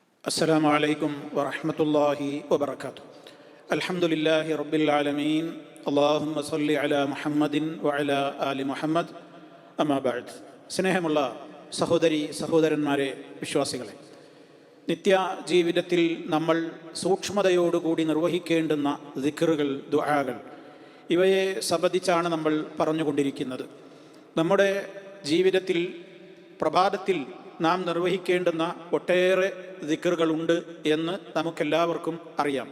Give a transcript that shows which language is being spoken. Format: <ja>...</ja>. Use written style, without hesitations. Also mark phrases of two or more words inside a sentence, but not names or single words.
<ar>السلام عليكم ورحمة الله وبركاته. الحمد لله رب العالمين. اللهم صل على محمد وعلى آل محمد. أما بعد.</ar> <ml>സ്നേഹമുള്ള സഹോദരി സഹോദരന്മാരെ, വിശ്വാസികളെ, നിത്യ ജീവിതത്തിൽ നമ്മൾ സൂക്ഷ്മതയോടുകൂടി നിർവഹിക്കേണ്ടുന്ന ദിക്റുകൾ, ദുആകൾ, ഇവയെ സംബന്ധിച്ചാണ് നമ്മൾ പറഞ്ഞുകൊണ്ടിരിക്കുന്നത്. നമ്മുടെ ജീവിതത്തിൽ പ്രഭാതത്തിൽ നാം നിർവഹിക്കേണ്ടുന്ന ഒട്ടേറെ ദിക്റുകളുണ്ട് എന്ന് നമുക്കെല്ലാവർക്കും അറിയാം.</ml>